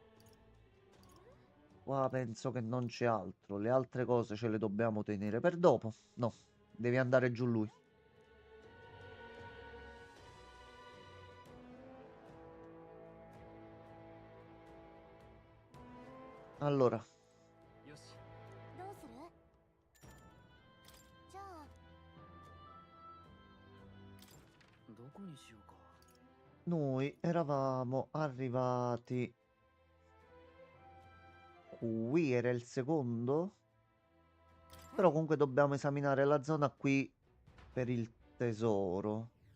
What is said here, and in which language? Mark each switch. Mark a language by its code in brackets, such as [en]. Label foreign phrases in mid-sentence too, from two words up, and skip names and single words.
[it] Qua penso che non c'è altro. Le altre cose ce le dobbiamo tenere per dopo. No, devi andare giù lui. Allora, [ja] よしどうするじゃあどこにしようか [it] noi eravamo arrivati Qui era il secondo. Però comunque dobbiamo esaminare la zona qui per il tesoro.